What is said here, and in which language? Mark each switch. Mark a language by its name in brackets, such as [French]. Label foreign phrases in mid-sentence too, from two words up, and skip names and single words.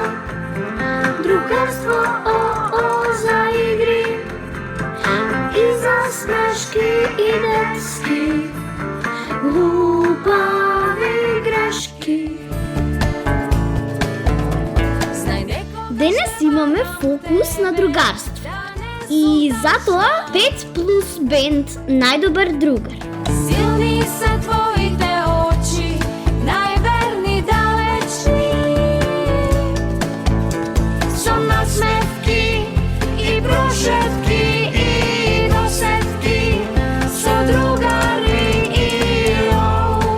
[Macedonian] Другарство, о, за игри и за смешки и детски глупави грешки. Денес имаме фокус на другарство и затоа 5 плюс бенд најдобар другар. Силни се твоите очи, најверни далечни. Со насмевки и прошетки и досетки, со другари и лов.